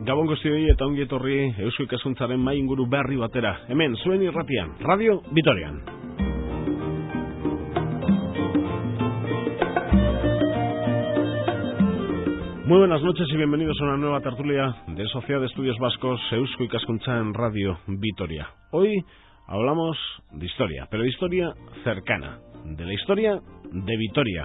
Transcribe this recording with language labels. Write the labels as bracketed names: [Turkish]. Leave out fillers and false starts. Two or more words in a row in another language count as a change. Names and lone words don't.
[Basque] guztioi eta ongi etorri Eusko Ikaskuntzaren mai inguru berri batera. Hemen, zuen irratian, Radio Vitorian. [Spanish] Muy buenas noches y bienvenidos a una nueva tertulia de Sociedad de Estudios Vascos Eusko Ikaskuntza en Radio Vitoria. Hoy hablamos de historia, pero de historia cercana, de la historia de Vitoria.